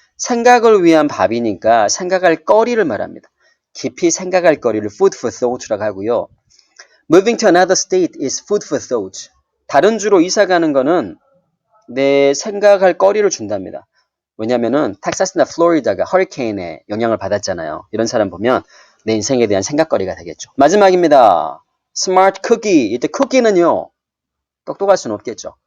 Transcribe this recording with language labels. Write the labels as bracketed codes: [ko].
[ko] 생각을 위한 밥이니까 생각할 거리를 말합니다. 깊이 생각할 거리를 food for thought라고 하고요. [en] Moving to another state is food for thought. [ko] 다른 주로 이사 가는 거는 내 생각할 거리를 준답니다. 왜냐면은 텍사스나 플로리다가 허리케인에 영향을 받았잖아요. 이런 사람 보면 내 인생에 대한 생각거리가 되겠죠. 마지막입니다. 스마트 쿠키. 이때 쿠키는요. 똑똑할 수는 없겠죠.